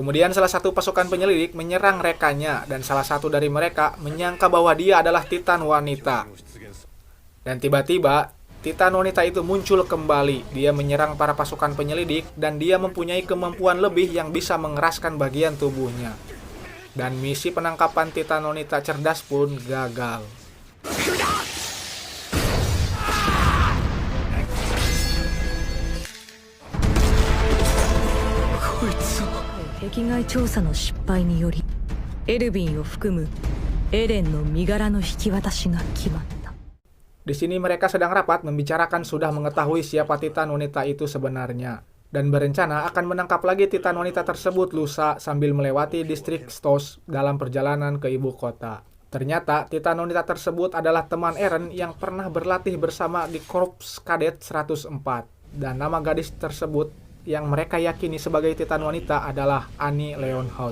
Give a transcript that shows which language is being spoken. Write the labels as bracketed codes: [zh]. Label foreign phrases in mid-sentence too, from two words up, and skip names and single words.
[id] Kemudian salah satu pasukan penyelidik menyerang rekannya dan salah satu dari mereka menyangka bahwa dia adalah Titan wanita. Dan tiba-tiba Titan wanita itu muncul kembali. Dia menyerang para pasukan penyelidik dan dia mempunyai kemampuan lebih yang bisa mengeraskan bagian tubuhnya. Dan misi penangkapan Titan wanita cerdas pun gagal. [ja] 壁外調査の失敗によりエルヴィンを含むエレンの身柄の引き渡しが決まった。 [id] Di sini mereka sedang rapat membicarakan sudah mengetahui siapa Titan wanita itu sebenarnya dan berencana akan menangkap lagi Titan wanita tersebut lusa sambil melewati distrik Stos dalam perjalanan ke ibu kota. Ternyata Titan wanita tersebut adalah teman Eren yang pernah berlatih bersama di Korps Kadet 104 dan nama gadis tersebut yang mereka yakini sebagai Titan wanita adalah Annie Leonhardt.